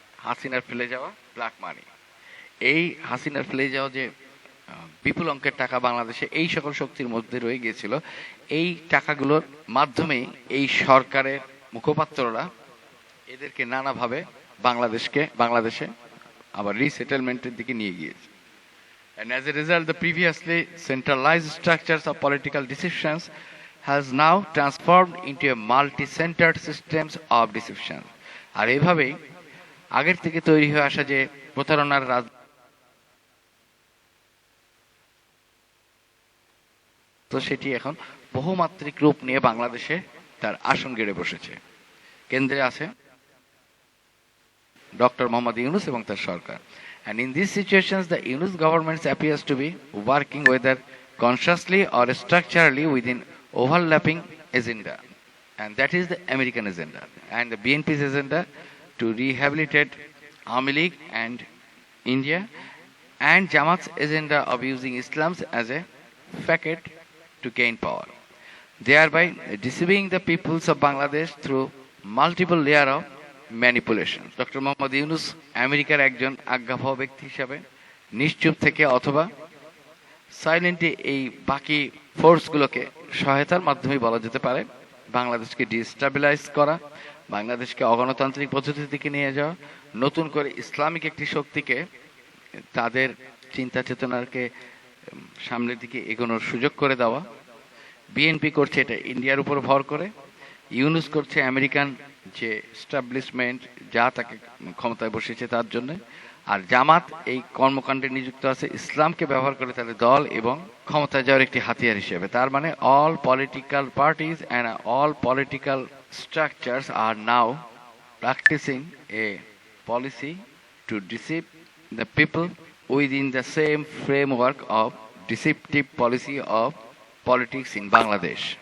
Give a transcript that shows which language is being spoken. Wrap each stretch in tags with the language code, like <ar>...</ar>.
<bn>হাসিনার ফেলে যাওয়া ব্ল্যাক মানি, এই হাসিনার ফেলে যাওয়া যে বিপুল অঙ্কের টাকা বাংলাদেশে এই সকল শক্তির মধ্যে রয়ে গিয়েছিল, এই টাকাগুলোর মাধ্যমেই এই সরকারের মুখপাত্ররা এদেরকে নানাভাবে বাংলাদেশে আবার রিসেটেলমেন্টের দিকে নিয়ে গিয়েছে।</bn> <en>And as a result, the previously centralized structures of political decisions has now transformed into a multi-centered systems of decision.</en> <bn>আর এইভাবেই আগের থেকে তৈরি হয়ে আসা যে প্রতারণার তো সেটি এখন বহুমাত্রিক রূপ নিয়ে বাংলাদেশে তার আসন গেড়ে বসেছে। কেন্দ্রে আছে ডক্টর মোহাম্মদ ইউনূস এবং তার সরকার।</bn> <en>And in these situations, the Yunus government appears to be working whether consciously or structurally within overlapping agenda. And that is the American agenda. And the BNP's agenda to rehabilitate Awami League and India, and Jamaat's agenda of using Islam as a facet to gain power, thereby deceiving the peoples of Bangladesh through multiple layers of manipulation.</en> <bn>Doctor Mohammad Yunus আমেরিকার একজন আজ্ঞাবহ ব্যক্তি হিসাবে নিশ্চুপ থেকে অথবা silently এই বাকি ফোর্সগুলোকে সহায়তার মাধ্যমে বলা যেতে পারে বাংলাদেশকে ডিস্টাবিলাইজ করা, বাংলাদেশকে অগণতান্ত্রিক পদ্ধতির দিকে নিয়ে যাওয়া, নতুন করে ইসলামিক একটি শক্তিকে তাদের চিন্তা চেতনাকে সামনের দিকে এগোনোর সুযোগ করে দেওয়া। বিএনপি করছে এটা ইন্ডিয়ার উপর ভর করে, ইউনূস করছে আমেরিকান যে এস্টাবলিশমেন্ট যা তাকে ক্ষমতায় বসিয়েছে তার জন্য, আর জামাত এই কর্মকাণ্ডে নিযুক্ত আছে ইসলামকে ব্যবহার করে তাদের দল এবং ক্ষমতায় যাওয়ার একটি হাতিয়ার হিসেবে। তার মানে</bn> <en>All political parties and all political structures are now practicing a policy to deceive the people within the same framework of deceptive policy of politics in Bangladesh.</en>